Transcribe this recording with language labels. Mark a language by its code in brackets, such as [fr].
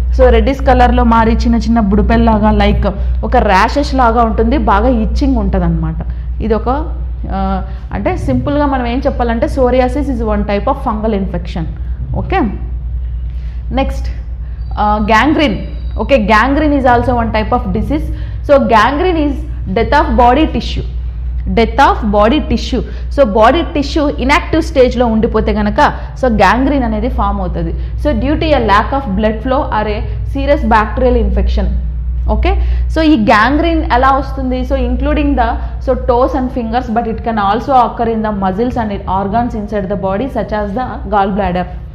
[te] So reddish కలర్లో మారి చిన్న చిన్న బుడిపెల్లాగా లైక్ ఒక ర్యాషెస్ లాగా ఉంటుంది, బాగా ఇచ్చింగ్ ఉంటుంది అనమాట. ఇది ఒక అంటే సింపుల్గా మనం ఏం చెప్పాలంటే [en] Psoriasis is one type of fungal infection. Okay, next gangrene. Okay, gangrene is also one type of disease. So gangrene is death of body tissue. Death of body tissue. [te] So body tissue inactive స్టేజ్లో ఉండిపోతే కనుక so gangrene అనేది form అవుతుంది. [en] So due to a lack of blood flow or a serious bacterial infection. [te] Okay, so ఈ gangrene ఎలా వస్తుంది? [en] So including the so toes and fingers, but it can also occur in the muscles and organs inside the body such as the gall bladder.